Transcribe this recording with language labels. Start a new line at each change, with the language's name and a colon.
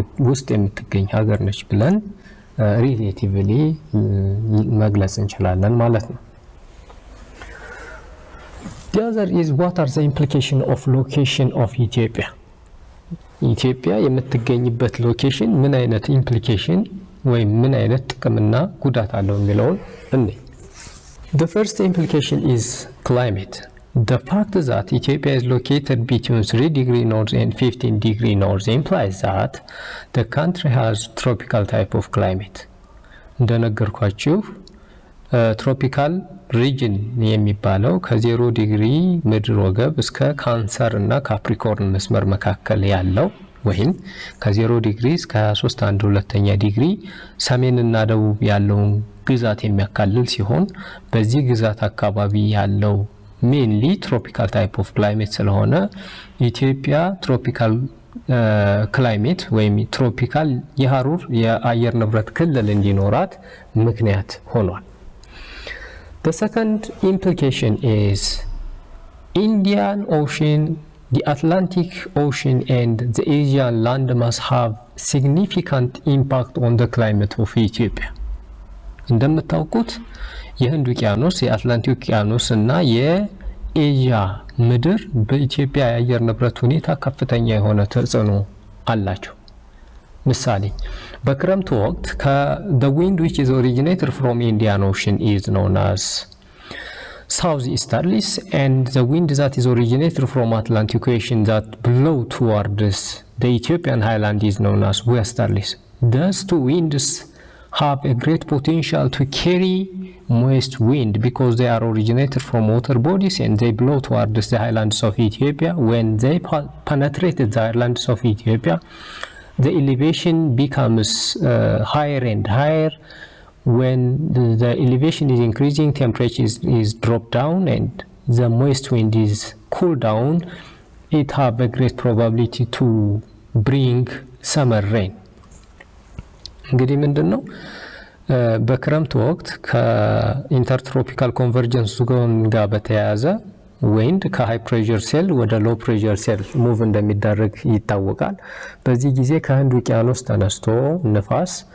Amharic: ውስጥ የምትገኝ ሀገር ነች ብለን ሪሌቲቭሊ መግለጽ እንችላለን ማለት ነው።
English: The other is what are the implication of location of Ethiopia?
Amharic: ኢትዮጵያ የምትገኝበት ሎኬሽን ምን አይነት ኢምፕሊኬሽን ወይም ምን አይነት ጥቅምና ጉዳት አለው የሚለውን እንይ።
English: The first implication is climate. The fact that Ethiopia is located between 3 degrees north and 15 degrees north implies that the country has tropical type of climate.
Amharic: እንደነገርኳችሁ ትሮፒካል ሪጅን የሚባለው ከ0 ዲግሪ ምድር ወገብ እስከ ካንሰር እና ካፕሪኮርን መስመር መካከል ያለው ወይም ከ0 ዲግሪ እስከ 23.1 ዲግሪ ሰሜንና ደቡብ ያለውን ግዛት የሚያካልል ሲሆን በዚህ ግዛት አካባቢ ያለው ሜንሊ ትሮፒካል ታይፕ ኦፍ ክላይሜት ስለሆነ ኢትዮጵያ ትሮፒካል ክላይሜት ወይም ትሮፒካል የሐሩር የአየር ንብረት ክልል እንዲኖራት ምክንያት ሆኗል።
English: The second implication is Indian Ocean, the Atlantic Ocean and the Asian landmass have significant impact on the climate of Ethiopia.
Amharic: እንደምታውቁት የህንድ ውቅያኖስ፣ የአትላንቲክ ውቅያኖስ እና የኤዥያ ምድር በኢትዮጵያ የአየር ንብረት ሁኔታ ከፍተኛ የሆነ ተጽዕኖ አላቸው። ምሳሌ በክረምቱ ወቅት
English: the wind which is originated from Indian Ocean is known as southeasterlies, and the wind that is originated from Atlantic Ocean that blow towards the Ethiopian highland is known as westerlies. Those two winds have a great potential to carry moist wind because they are originated from water bodies and they blow towards the highlands of Ethiopia. When they penetrated the highlands of Ethiopia, the elevation becomes higher and higher. when the elevation is increasing, temperature is dropped down and the moist wind is cooled down, it have a great probability to bring summer rain.
Amharic: እንግዲህ ምንድነው በክረምት ወቅት ከኢንተርትሮፒካል ኮንቨርጀንስ ጋር በተያያዘ ዊንድ ከሃይ ፕሬሸር ሴል ወደ ሎ ፕሬሸር ሴል ሙቭ እንደሚደረግ ይታወቃል። በዚህ ጊዜ ከህንድ ውቅያኖስ ተነስቶ ንፋስ